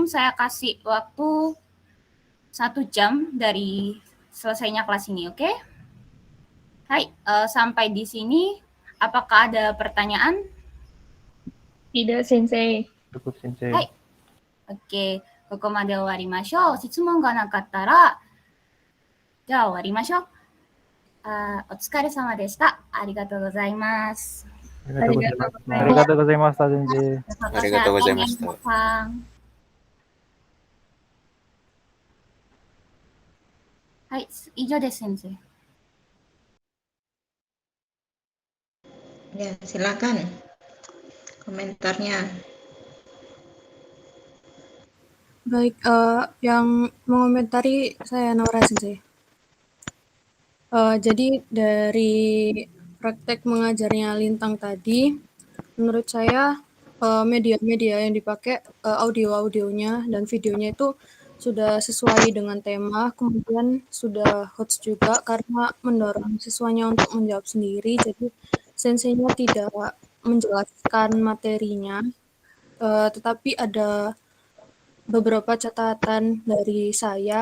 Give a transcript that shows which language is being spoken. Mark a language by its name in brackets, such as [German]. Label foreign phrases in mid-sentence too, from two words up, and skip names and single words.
[Indonesian] Saya kasih waktu 1 jam dari selesainya kelas ini, oke? Hai, sampai di sini. Apakah ada pertanyaan? Tidak, Sensei. Cukup, Sensei. Hai. Oke, [Japanese] ここまで終わりましょう。質問がなかったら、じゃあ終わりましょう。お疲れ様でした。ありがとうございます。ありがとうございました、先生. ありがとうございました. Hai, 以上です、先生。 [Indonesian] Ya, silakan komentarnya. Baik, yang mengomentari saya Naura Sensei. Jadi dari praktek mengajarnya Lintang tadi, menurut saya media-media yang dipakai audio-audionya dan videonya itu sudah sesuai dengan tema, kemudian sudah hots juga karena mendorong siswanya untuk menjawab sendiri, jadi senseinya tidak menjelaskan materinya, tetapi ada beberapa catatan dari saya.